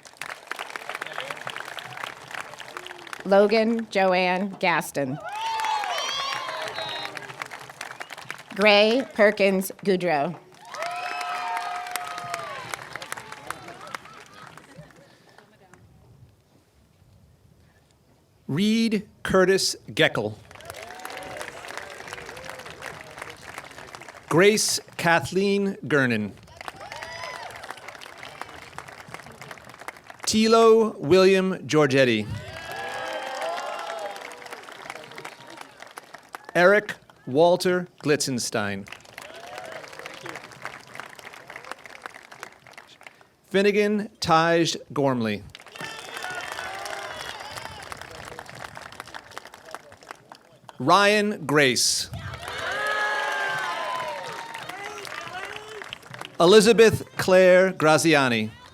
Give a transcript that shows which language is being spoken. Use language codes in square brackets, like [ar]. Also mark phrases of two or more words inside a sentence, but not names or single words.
[en] Logan Joanne Gaston. Gray Perkins Goudreau. Reed Curtis Geckel. Grace Kathleen Gernon. Tilo William Giorgetti. Eric Walter Glitzenstein. Finnegan Taj Gormley. Ryan Grace. Elizabeth Claire Graziani.